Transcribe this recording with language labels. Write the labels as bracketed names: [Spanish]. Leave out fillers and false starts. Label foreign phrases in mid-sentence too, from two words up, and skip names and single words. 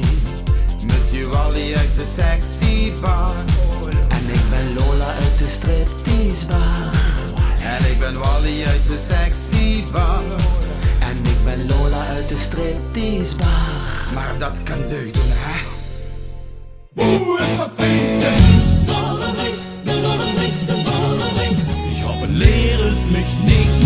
[Dutch] Monsieur Wally uit de sexy bar. En ik ben Lola uit de stripteasebar. En ik ben Wally uit de sexy bar. En ik ben Lola uit de stripteasebar. Maar dat kan deugden, hè? [German] Wo ist das Fenster? Ich habe lehren mich nicht.